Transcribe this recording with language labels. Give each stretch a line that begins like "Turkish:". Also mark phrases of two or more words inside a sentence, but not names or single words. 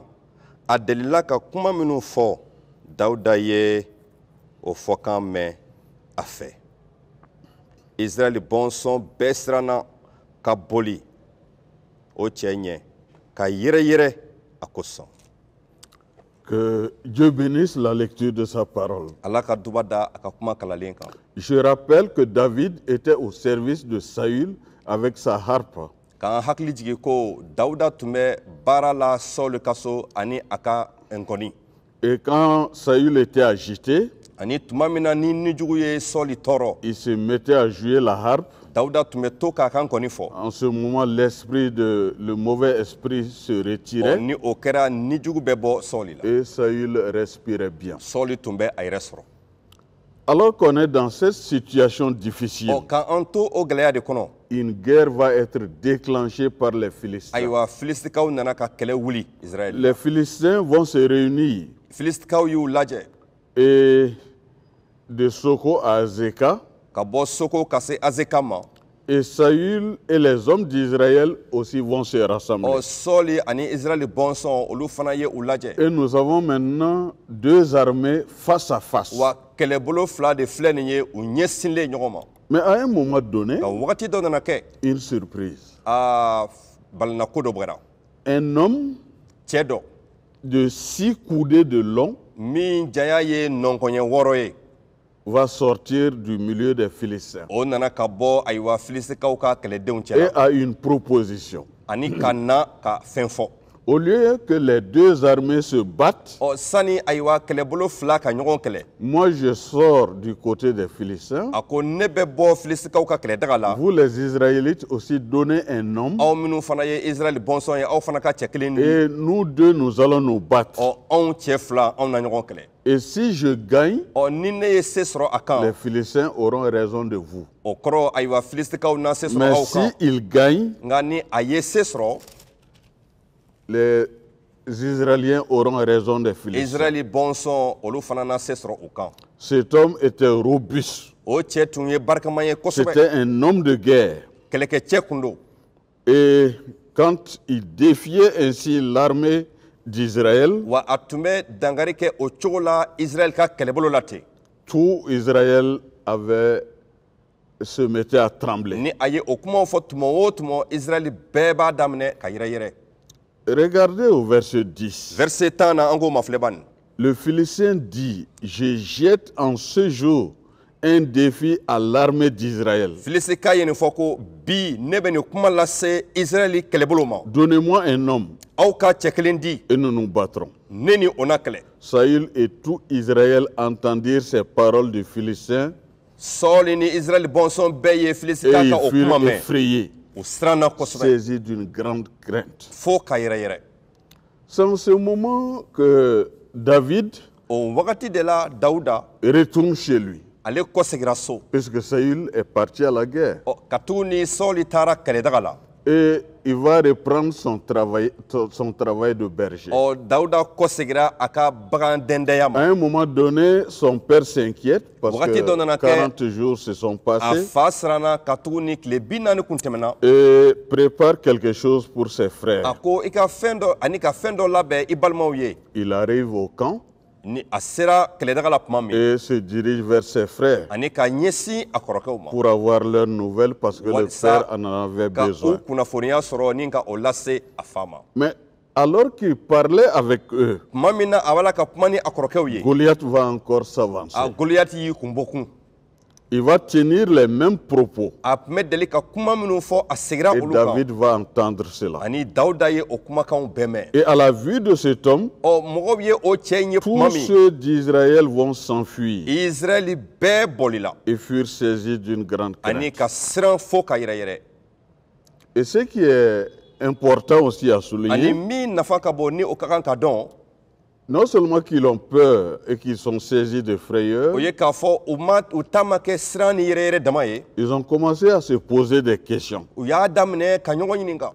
Bambara: A delila ka kuma minnu fɔ, Dawuda ye o fɔkan mɛn a fɛ. Israɛl bɔnsɔn bɛɛ siranna ka boli o cɛ ɲɛ ka yɛrɛyɛrɛ a kosɔn.
French: Que Dieu bénisse la lecture de sa parole.
Bambara: Ala ka duba da a ka kuma kalalen kan.
French: Je rappelle que David était au service de Saül avec sa harpe.
Bambara: K'an hakili jigi ko Dawuda tun bɛ baara la Sɔli ka so ani a ka nkɔni.
French: Et quand Saül était agité,
Bambara: Ani tuma min na ni nijugu ye Sɔli tɔɔrɔ,
French: il se mettait à jouer la harpe.
Bambara: Dawuda tun bɛ to k'a ka nkɔni fɔ.
French: En ce moment, le mauvais esprit se retirait
Bambara: Ni o kɛra nijugu bɛ bɔ Sɔli la.
French: et Saül respirait bien.
Bambara: Sɔli tun bɛ a yɛrɛ sɔrɔ.
French: Alors qu'on est dans cette situation difficile,
Bambara: K'an to o gɛlɛya de kɔnɔ,
French: une guerre va être déclenchée par les Philistins.
Bambara: ayiwa Filistikaw nana ka kɛlɛ wuli Israɛl.
French: Les Philistins vont se réunir
Bambara: Filistikaw y'u lajɛ
French: et de Soko à Azeka,
Bambara: ka bɔ Soko ka se Azeka ma.
French: et Saül et les hommes d'Israël aussi vont se rassembler.
Bambara: Sɔli ani Israɛl bɔnsɔn olu fana ye u lajɛ.
French: Et nous avons maintenant 2 armées face à face.
Bambara: Wa kɛlɛbolo 2 de filɛ nin ye u ɲɛsinlen ɲɔgɔn ma.
French: Mais à un moment donné,
Bambara: Nka wagati dɔ nana kɛ,
French: une surprise.
Bambara: balinako dɔ bɔra.
French: Un homme
Bambara: Cɛ dɔ
French: de 6 coudées de long
Bambara: min janya ye nɔnkɔɲɛ 6 ye,
French: va sortir du milieu des Philistins
Bambara: o nana ka bɔ ayiwa Filistikaw ka kɛlɛdenw
French: et
Bambara: cɛla
French: a une proposition.
Bambara: ani ka na ka fɛn fɔ.
French: Au lieu que les 2 armées se battent,
Bambara: Sani ayiwa kɛlɛbolo 2 ka ɲɔgɔn kɛlɛ,
French: moi je sors du côté des Philistins.
Bambara: a ko ne bɛ bɔ Filistikaw ka kɛlɛdaga la.
French: Vous les Israélites aussi donnez un homme
Bambara: Aw minnu fana ye Israɛl bɔnsɔn ye, aw fana ka cɛ kelen di.
French: et nous 2 nous allons nous battre.
Bambara: Anw cɛ 2 anw na ɲɔgɔn kɛlɛ.
French: Et si je gagne,
Bambara: Ni ne ye se sɔrɔ a kan,
French: les Philistins auront raison de vous.
Bambara: o kɔrɔ ayiwa Filistikaw na se sɔrɔ
French: Mais
Bambara: aw kan.
French: s'ils gagnent,
Bambara: Nka ni a ye se sɔrɔ,
French: les Israéliens auront raison des Philistins.
Bambara: Israëli bɔnsɔn olu fana na se sɔrɔ u kan.
French: Cet homme était robuste.
Bambara: O cɛ tun ye barikama ye kosɛbɛ.
French: C'était un homme de guerre.
Bambara: Kɛlɛkɛcɛ kun don.
French: Et quand il défiait ainsi l'armée d'Israël,
Bambara: Wa a tun bɛ dankari kɛ o cogo la Israël ka kɛlɛbolo la ten.
French: tout Israël se mettait à trembler.
Bambara: Ni a ye o kumaw fɔ tuma o tuma Israël bɛɛ b'a daminɛ ka yɛrɛyɛrɛ.
French: Regardez au verset 10.
Bambara: Verset 10 na an k'o ma filɛ bani.
French: Le Philistin dit, je jette en ce jour un défi à l'armée d'Israël.
Bambara: Filistika ye nin fɔ ko bi ne bɛ nin kuma lase Israël kɛlɛbolo ma.
French: Donnez-moi un homme
Bambara: Aw ka cɛ kelen di
French: et nous nous battrons.
Bambara: ne ni o na kɛlɛ.
French: Saül et tout Israël entendirent ces paroles du Philistin
Bambara: Sɔɔli ni Israël bɔnsɔn bɛɛ ye
French: et
Bambara: Filistika
French: ils
Bambara: ka o kuma
French: furent
Bambara: mɛn.
French: effrayés,
Bambara: U siranna kosɛbɛ
French: saisis d'une grande crainte.
Bambara: fo ka yɛrɛyɛrɛ.
French: C'est en ce moment que David
Bambara: O wagati de la Dawuda
French: retourne chez lui,
Bambara: ale kɔsegira so.
French: puisque Saül est parti à la guerre.
Bambara: Ka tugu ni Sɔɔli taara kɛlɛdaga la.
French: Et il va reprendre son travail de berger.
Bambara: Dawuda kɔsegira a ka bagan dɛndɛya
French: À
Bambara: ma.
French: un moment donné, son père s'inquiète parce
Bambara: Wagati dɔ nana
French: que
Bambara: kɛ
French: 40 jours se sont
Bambara: A
French: passés
Bambara: fa siranna ka tugu ni tile 40 kun tɛmɛna.
French: et prépare quelque chose pour ses
Bambara: A
French: frères.
Bambara: ko i ka fɛn dɔ ani ka fɛn dɔ labɛn i balimaw ye.
French: Il arrive au camp
Bambara: Ni a sera kɛlɛdaga la tuma min
French: et se dirige vers ses frères
Bambara: ani ka ɲɛsin a kɔrɔkɛw ma.
French: pour avoir leurs nouvelles parce que le
Bambara: Walisa
French: père en avait
Bambara: Ka u
French: besoin.
Bambara: kunnafoniya sɔrɔ ni ka o lase a fa ma.
French: Mais alors qu'il parlait avec eux,
Bambara: Tuma min na a b'a la ka kuma ni a kɔrɔkɛw ye.
French: Goliath va encore s'avancer.
Bambara: A Goliyati y'i kun bɔ kun.
French: Il va tenir les mêmes propos
Bambara: A tun bɛ deli ka kuma minnu fɔ a segira
French: et
Bambara: olu kan.
French: David va entendre cela.
Bambara: Ani Dawuda ye o kumakanw bɛɛ mɛn.
French: Et à la vue de cet homme,
Bambara: Mɔgɔw ye o cɛ in ye kuma
French: tous
Bambara: min.
French: ceux d'Israël vont s'enfuir
Bambara: Israël bɛɛ bolila.
French: et furent saisis d'une grande
Bambara: Ani
French: crainte.
Bambara: ka siran fo ka yɛrɛyɛrɛ.
French: Et ce qui est important aussi à
Bambara: Ani
French: souligner,
Bambara: min nafa ka bon ni o ka kan ka dɔn.
French: non seulement qu'ils ont peur et qu'ils sont saisis de frayeur,
Bambara: O ye k'a fɔ u ta ma kɛ siran ni yɛrɛyɛrɛ dama ye.
French: ils ont commencé à se poser des questions.
Bambara: U y'a daminɛ ka ɲɔgɔn ɲininka.